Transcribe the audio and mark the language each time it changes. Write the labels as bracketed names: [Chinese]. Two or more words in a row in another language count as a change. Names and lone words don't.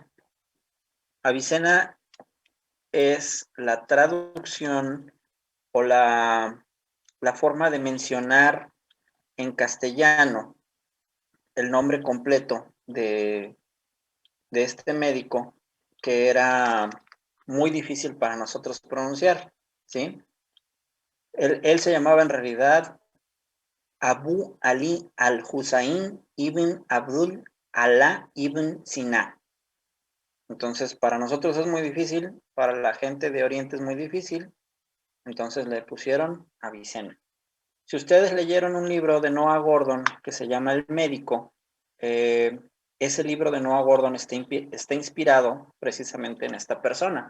[Spanish] Avicena es la traducción o la forma de mencionar en castellano el nombre completo de este médico, que era muy difícil para nosotros pronunciar, ¿sí? Él se llamaba en realidad Abu Ali al-Husayn ibn Abdul Alá ibn Sina. Entonces, para nosotros es muy difícil, para la gente de Oriente es muy difícil, entonces le pusieron Avicena. Si ustedes leyeron un libro de Noah Gordon que se llama El Médico, ese libro de Noah Gordon está inspirado precisamente en esta persona.